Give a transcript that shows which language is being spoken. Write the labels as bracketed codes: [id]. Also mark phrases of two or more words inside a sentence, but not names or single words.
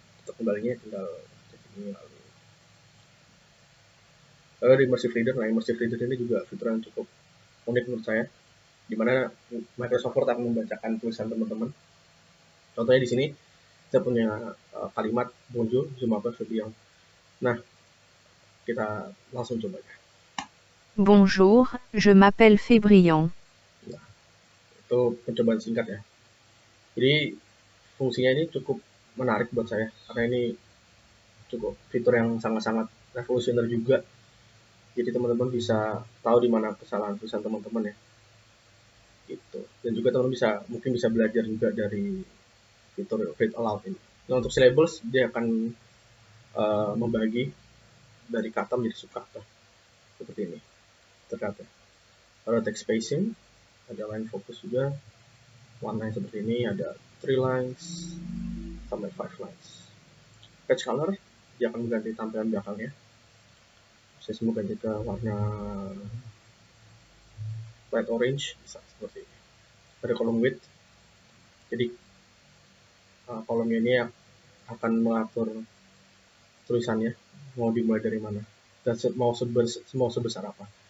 [id] Untuk kembalinya tinggal cek ini lalu di [en] immersive reader. [id] Nah, [en] immersive reader [id] ini juga fitur yang cukup unik menurut saya, di mana Microsoft Word akan membacakan tulisan teman-teman. Contohnya di sini saya punya kalimat [fr] bonjour, je m'appelle Febien. [id] Nah, kita langsung coba ya. [fr] Bonjour, je m'appelle Fébrion. [id] Nah, itu percobaan singkat ya. Jadi fungsinya ini cukup menarik buat saya karena ini cukup fitur yang sangat-sangat revolusioner juga. Jadi teman-teman bisa tahu di mana kesalahan tulisan teman-teman ya. Gitu. Dan juga teman-teman mungkin bisa belajar juga dari fitur [en] read aloud [id] ini. Nah, untuk syllables dia akan membagi dari kata menjadi subkata seperti ini. Terkata. Ada [en] text spacing, [id] ada [en] line focus [id] juga, warnanya seperti ini, ada 3 lines sampai 5 lines. [en] Page color [id] dia akan mengganti tampilan belakangnya. Saya semua ganti ke warna [en] light orange, [id] bisa seperti ini. Ada [en] column width, [id] jadi kolomnya ini akan mengatur tulisannya, mau dimulai dari mana, dan mau sebesar apa.